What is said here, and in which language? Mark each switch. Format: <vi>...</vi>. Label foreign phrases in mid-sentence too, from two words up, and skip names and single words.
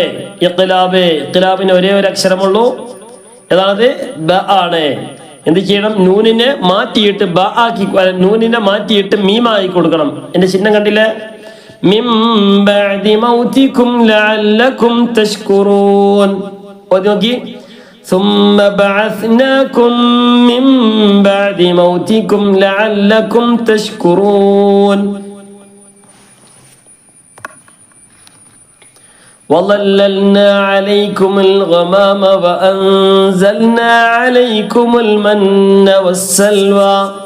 <ml>ഇഖ്ലാബ്. ഇഖ്ലാബിന് ഒരേ ഒരു അക്ഷരമുള്ളൂ. ഏതാണത്? ബ ആണ്. എന്ത് ചെയ്യണം? നൂനിനെ മാറ്റിയിട്ട് ബ ആക്കി, നൂനിനെ മാറ്റിയിട്ട് മീമായി കൊടുക്കണം. എന്റെ ചിഹ്നം കണ്ടില്ലേ?</ml> <ar>من بعد موتكم لعلكم تشكرون.</ar> <ml>ഓതി നോക്കി.</ml> <ar>ثم بعثناكم من بعد موتكم لعلكم تشكرون. وظللنا عليكم الغمام وأنزلنا عليكم المن والسلوى.</ar>